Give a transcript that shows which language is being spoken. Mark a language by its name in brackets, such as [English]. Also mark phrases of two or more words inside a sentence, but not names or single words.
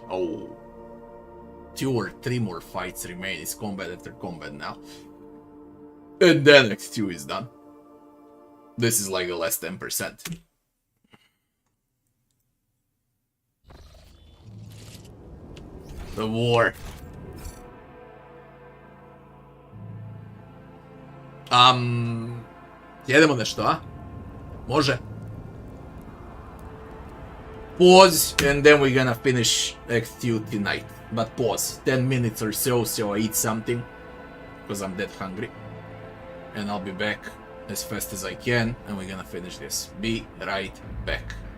[English] Oh. 2 or 3 more fights remain. It's combat after combat now. And then X2 is done. This is like the last 10%. The war. [Serbian] Jedemo nešto, a? Može? [English] Pause, and then we're gonna finish X2 tonight. But pause. 10 minutes or so I eat something. Because I'm that hungry. And I'll be back as fast as I can, and we're gonna finish this. Be right back.